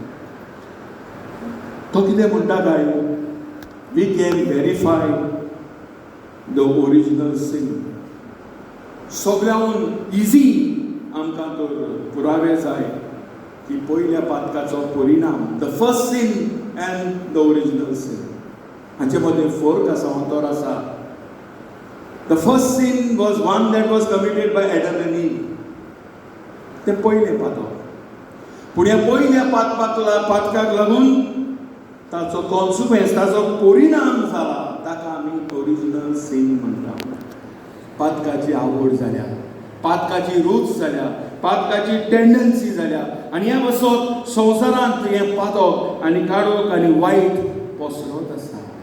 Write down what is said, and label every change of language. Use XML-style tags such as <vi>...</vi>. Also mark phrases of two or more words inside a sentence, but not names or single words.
<kok>तो कितें म्हणटा काय,</kok> <en>we can verify the original sin.</en> <kok>सगळ्याहून इजी आमकां तर पुरावे जाय की पयल्या पातकाचो परिणाम,</kok> <en>the first sin and the original sin.</en> <kok>हाचे मदें फरक आसा, अंतर आसा.</kok> <en>the first sin was one that was committed by Adam and Eve.</en> <kok>तें पयलें पातक. पूण ह्या पयल्या पातकाक लागून ताचो कॉन्सिक्वेन्स, ताचो परिणाम जाला, ताका आमी</kok> <en>original sin</en> <kok>म्हणटा. पातकाची आवड जाल्या, पातकाची रूच जाल्या, पातकाची टेंडन्सी जाल्या आनी ह्या बसत संवसारांत हें पातक आनी काळोख आनी वायट पसरत आसा.</kok>